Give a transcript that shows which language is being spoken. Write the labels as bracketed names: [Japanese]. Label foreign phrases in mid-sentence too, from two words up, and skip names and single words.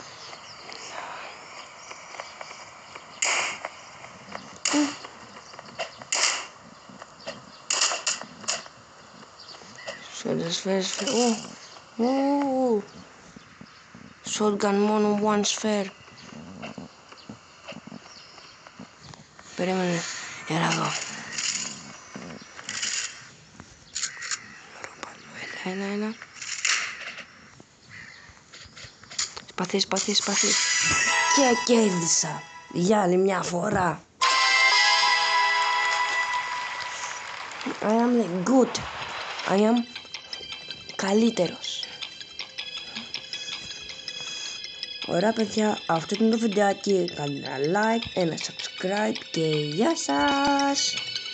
[Greek] Σφαίρες. [English] Shotgun μόνο one sphere. [Greek] Περίμενε. Έλα εδώ. Έλα. Σπαθί. Και κέρδισα. Για άλλη μια φορά. [English] I am good. I am καλύτερος. [Greek] Ωραία παιδιά, αυτό ήταν το βιντεάκι. Κάντε ένα like, ένα subscribe και γεια σας.